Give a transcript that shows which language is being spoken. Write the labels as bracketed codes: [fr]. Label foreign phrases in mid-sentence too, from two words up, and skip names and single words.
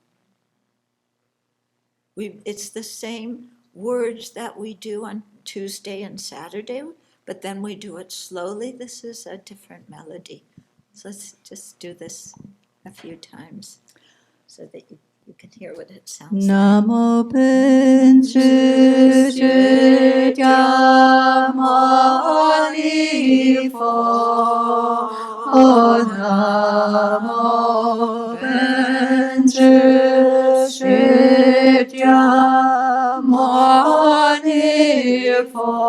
[en] It's the same words that we do on Tuesday and Saturday, but then we do it slowly. This is a different melody. So let's just do this a few times so that you can hear what it sounds like. Namo Pinchu Mani Pho. Namo Pinchu Mani Pho.